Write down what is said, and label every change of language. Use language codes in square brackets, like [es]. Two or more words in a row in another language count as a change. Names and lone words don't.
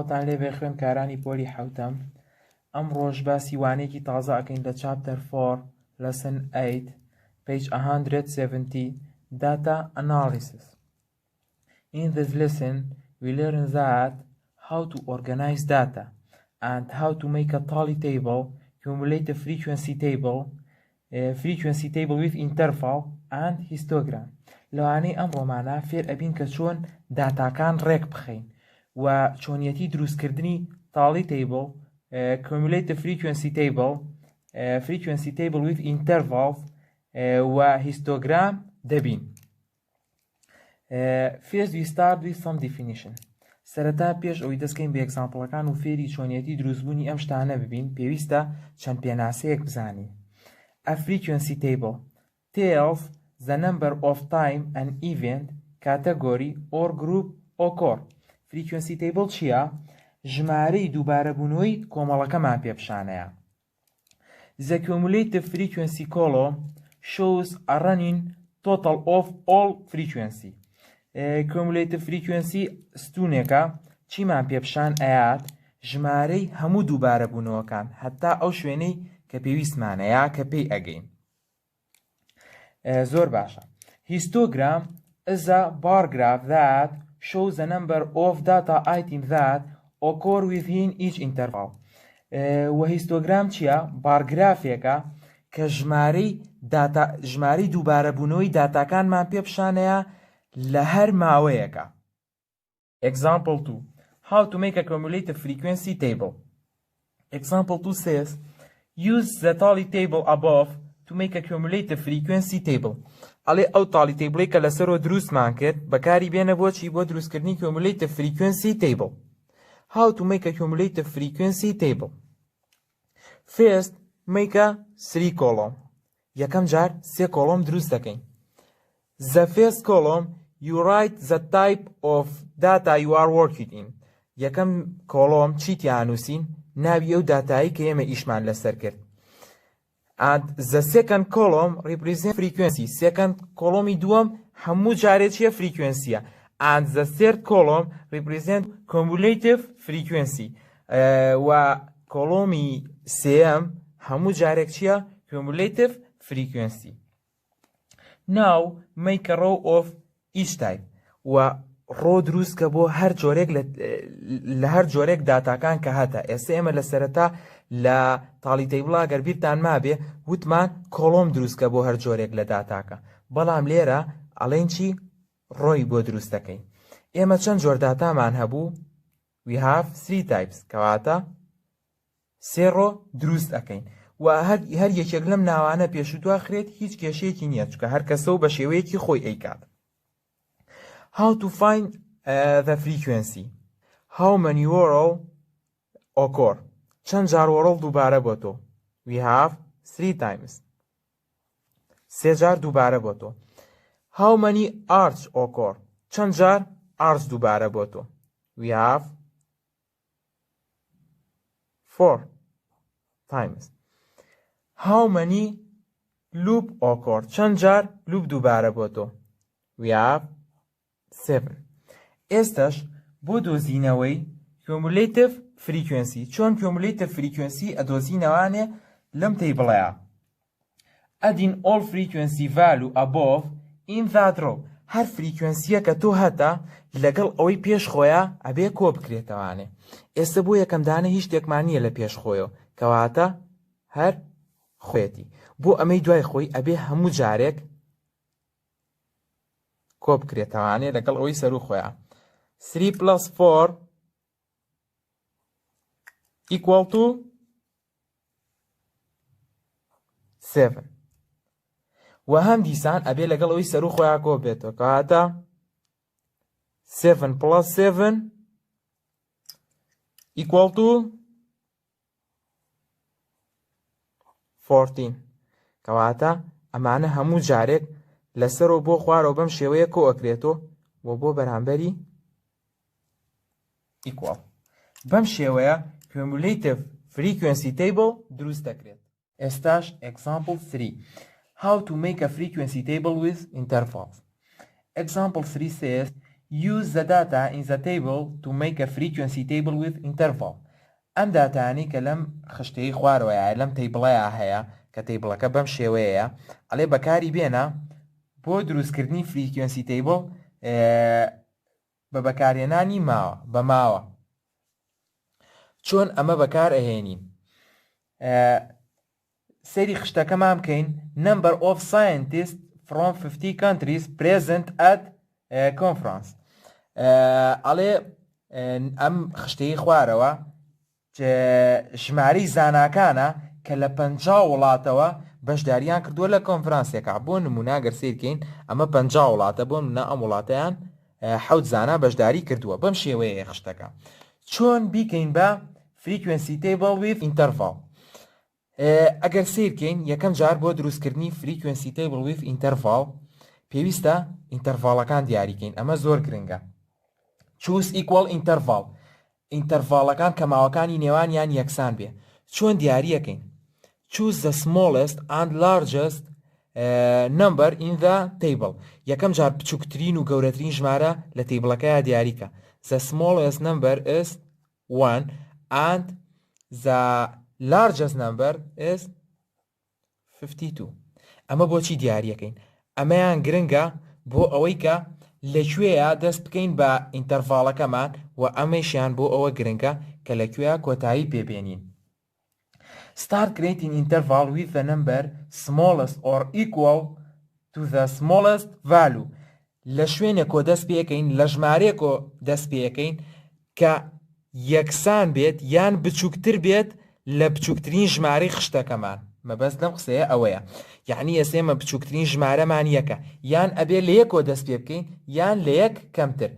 [ckb] لێبێ خوێندکارانی پۆلی حەوتەم ئەمڕۆژ باسی وانەیەکی تازە ئەکەین لە [en] chapter 4 lesson 8 page 170 data analysis. In this lesson we learn that how to organize data and how to make a tally table, cumulative frequency table with interval and histogram. [ckb] لەوانەی ئەمڕۆمانە فێر ئەبین کە چۆن داتاکان ڕێک بخەین و چۆنیەتی دروستکردنی [en] tally table, cumulative frequency table with intervals [ckb] و histogram دەبین. [en] First we start with some definition. [ckb] سەرەتا پێش ئەوەی دەستکەین بە ئێگزامپڵەکان و فێری چۆنیەتی دروستبوونی ئەم شتانە ببین پێویستە چەند پێناسەیەک بزانین. [en] A frequency table tells the number of time an event, category or group occur. Frequency table [ckb] چییە؟ ژمارەی دووبارەبوونەوەی کۆمەڵەکەمان پێپشانەیە. [en] The cumulative frequency column shows a running total of all frequency. Cumulative frequency [ckb] ستونێکە چیمان پێپشان ئەیات ژمارەی هەموو دووبارەبوونەوەکان هەتا ئەو شوێنەی کە پێویستمانەیە کە پێی ئەگەین. زۆر باشە. [en] Histogram is a bar graph that shows the number of data items that occur within each interval. [ckb] و histogram چییە؟ بارگرافێکە کە ژمارەی دووبارەبوونەوەی داتاکانمان پێپشانەیە لە هەر ماوەیەکە. [en] Example 2. How to make a cumulative frequency table. Example 2 says, use the tally table above to make a cumulative frequency table. [ckb] ئەڵێ ئەو [en] tally table [ckb] کە لەسەرەوە دروستمان کرد بەکاری بێنە بۆچی بۆ دروستکردنی [en] cumulative frequency table. How to make a cumulative frequency table. First, make a 3 column. [ckb] یەکەم جار 3 column دروست دەکەین. [en] The first column you write the type of data you are working in. [ckb] یەکەم کۆڵۆم چیتیان نووسین؟ ناوی ئەو داتایی کە ئێمە ئیشمان لەسەر کرد. [en] And the second column represents frequency. [ckb] Second کۆڵۆمی دووەم هەموو جارێکیە frequencyە. [en] And the third column represents cumulative frequency. [ckb] و کۆڵۆمی سێەم هەموو جارێکیە [en] cumulative frequency. Now make a row of each type. [ckb] و ڕۆ دروستکە بۆ هەر جۆرێک لە هەر جۆرێک داتاکان کە هەتە. ئێستا ئێمە لە سەرەتا لە [en] tally table [ckb] گەر بیرتان مابێ وتمان کۆڵۆم دروستکە بۆ هەر جۆرێک لە داتاکە. بەڵام لێرە ئەڵێن چی؟ ڕۆی بۆ دروست دەکەین. ئێمە چەند جۆر داتامان هەبوو؟ [en] We have 3 types. [ckb] کەواتە 3 ڕۆ دروست دەکەین. و هەر یەکێک لەم ناوانە پێشوتوا خرێت هیچ کێشەیەکی نییە چونکە هەر کەسە و بە شێوەیەکی خۆی ئەیکات. [en] How to find the frequency. How many whirl occur. [ckb] چەند جار whirl دووبارە بۆ تۆ. [en] We have 3 times. [ckb] 3 جار دووبارە بۆ تۆ. [en] How many arcs occur. [ckb] چەند جار arcs دووبارە بۆ تۆ. [en] We have 4 times. How many loop occur. [ckb] چەند جار loop دووبارە بۆ تۆ. [en] We have 7. [ckb] ئێستاش بۆ دۆزینەوەی [en] cumulative frequency [ckb] چۆن [en] cumulative frequency [ckb] ئەدۆزینەوانێ لەم تەیبڵەیە. Adding all frequency value above in that row. هەر فریکوێنسیە کە تۆ هەتا لەگەڵ ئەوەی پێش خۆیە ئەبێ کۆ بکرێتەوانێ. ئێستا بۆ یەکەم دانە هیچ شتێکمان نییە لە پێش خۆیەوە کەواتە هەر خۆیەتی. بۆ ئەمەی دوای خۆی ئەبێ هەموو جارێک کۆ بکرێتەوانێ لەگەڵ ئەوەی سەر و خۆیە. [en] 3 plus 4 equal to 7. [ckb] و هەم دیسان ئەبێ لەگەڵ ئەوەی سەر و خۆیان کۆ بێتەوە کەواتە [en] 7 plus 7 equal to 14. [ckb] کەواتە ئەمانە هەموو جارێک لەسەرەوە بۆ خوارەوە بەم شێوەیە کۆ ئەکرێتەوە و بۆ بەرامبەری equal. بەم شێوەیە [en] cumulative frequency table [ckb] دروست دەکرێت. ئێستاش example 3. [en] How to make a frequency table with intervals. Example 3 says, use the data in the table to make a frequency table with interval. [ckb] ئەم داتانی کە لەم خشتەی خوارەوەیە لەم تیبڵەیە هەیە کە تیبڵەکە بەم شێوەیە ئەڵێ بەکاری بێنە بۆ دروستکردنی [en] frequency table [ckb] بە بەکارهێنانی بە ماوە. چۆن ئەمە بەکار ئەهێنین؟ سەیری خشتەکەمان بکەین. [en] Number of scientists from 50 countries present at conference. [ckb] ئەڵێ ئەم خشتەی خوارەوە ژمارەی زاناکانە کە لە 50 وڵاتەوە بەشداریان کردووە لە کۆنفرانسێکە. بۆ نمونە گەر سیر بکەین ئەمە 50 وڵاتە، بۆ نمونە ئەم وڵاتەیان 7 زانا بەشداری کردووە. بەم شێوەیە خشتەکە. چۆن بیکەین بە [en] frequency table with interval؟ [ckb] ئەگەر سیر بکەین یەکەم جار بۆ دروستکردنی [en] frequency table with interval [ckb] پێویستە ئینتەرڤاڵەکان دیاریکەین. ئەمە زۆر گرنگە. [en] choose equal interval. [ckb] ئینتەرڤاڵەکان کە ماوەکانی نێوانیان یەکسان بێ. چۆن دیاریەکەین؟ [en] choose the smallest and largest number in the table. [ckb] یەکەم جار بچووکترین و گەورەترین ژمارە لە تیبڵەکەیە دیاریکە. [en] the smallest number is 1 and the largest number is 52. [ckb] ئەمە بۆچی دیاریەکەین؟ ئەمەیان گرنگە بۆ ئەوەی کە لەکوێیە دەست بکەین بە ئینتەرڤاڵەکەمان و ئەمەشیان بۆ ئەوە گرنگە کە لەکوێیە کۆتایی پێبێنین. [en] start creating interval with the number smallest or equal to the smallest value. [ckb] لە شوێنێکۆ دەست پێەکەین، لە ژمارەیەکۆ دەست پێەکەین کە یەکسان بێت یان بچووکتر بێت لە بچووکترین ژمارەی خشتەکەمان. مەبەست لەم قسەیە ئەوەیە. یعنی ئێسێمە بچووکترین ژمارەمان یەکە، یان ئەبێ لە یەکۆ دەست پێ بکەین یان لە یەک کەمتر.